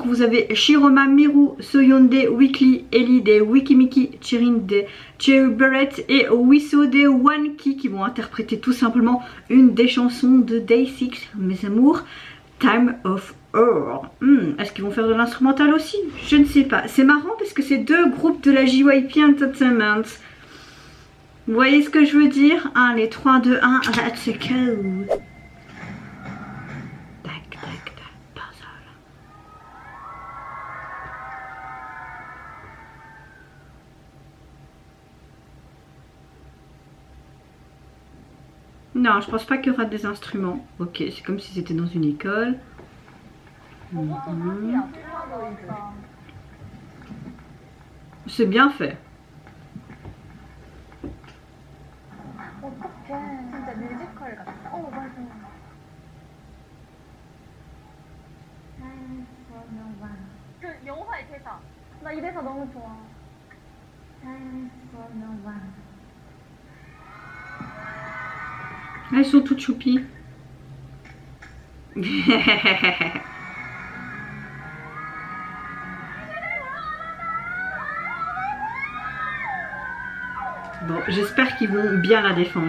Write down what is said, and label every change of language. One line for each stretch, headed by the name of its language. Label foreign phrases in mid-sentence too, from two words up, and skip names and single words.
French: Vous avez Shiroma, Miru, Soyeonde, Weekly, Ellie de Wikimiki, Chirin de Cherry Barrett et Wiso de Wanki qui vont interpréter tout simplement une des chansons de Day6, mes amours, Time of Earth. Est-ce qu'ils vont faire de l'instrumental aussi? Je ne sais pas. C'est marrant parce que c'est deux groupes de la JYP Entertainment. Vous voyez ce que je veux dire? Allez, 3, 2, 1,
English: let's go.
French: Non, je pense pas qu'il y aura des instruments. Ok, c'est comme si c'était dans une école. C'est bien fait.
Korean: 어떡해. 진짜 뮤지컬 같다. 맞아. 그 영화의 대사. 나 이 대사 너무 좋아.
French: Elles sont toutes choupies. Bon, j'espère qu'ils vont bien la défendre.